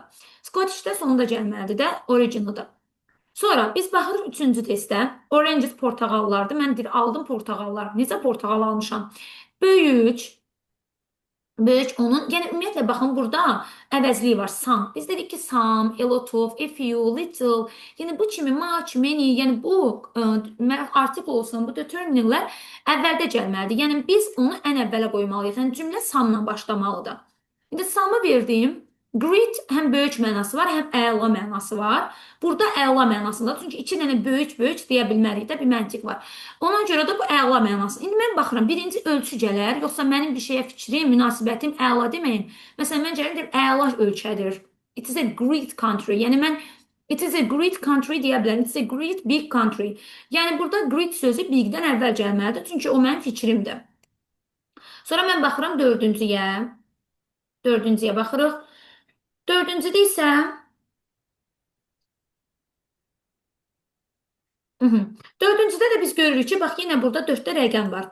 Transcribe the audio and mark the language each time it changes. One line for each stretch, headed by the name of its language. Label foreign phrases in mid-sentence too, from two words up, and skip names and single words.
Azerbaijani: Scottish də sonunda gəlməlidir də, originaldır. Sonra biz baxırıq üçüncü testə. Oranges portağallardır. Mən deyir, aldım portağallar. Necə portağal almışam? Böyük, böyük onun. Yəni ümumiyyətlə baxın burada əvəzliyi var. Some. Biz dedik ki,
English: some, a lot of, a few, little.
Azerbaijani: Yəni bu kimi
English: much, many,
Azerbaijani: yəni bu artikel olsun, bu determinerlər əvvəldə gəlməlidir. Yəni biz onu ən əvvələ qoymalıyıq. Yəni cümlə some-la başlamalıdır. İndi some-ı verdim. Great həm böyük mənası var, həm əla mənası var. Burada əla mənasındadır. Çünki iki dənə böyük deyə bilmərik də bir məntiq var. Ona görə də bu əla mənası. İndi mən baxıram, birinci ölçü gələr, yoxsa mənim bir şeyə fikrim, münasibətim əla deməyim. Məsələn, mən gəlirəm deyim, əla ölkədir.
English: It is a great country.
Azerbaijani: Yəni mən
English: it is a great country
Azerbaijani: deyə bilərəm.
English: It is a great big country.
Azerbaijani: Yəni burada great sözü big-dən əvvəl gəlməlidir. Çünki o mənim fikrimdir. Sonra mən baxıram dördüncüyə. Dördüncüyə baxırıq. Dördüncüdə isə Dördüncüdə də biz görürük ki, bax yenə burada 4-də rəqəm var.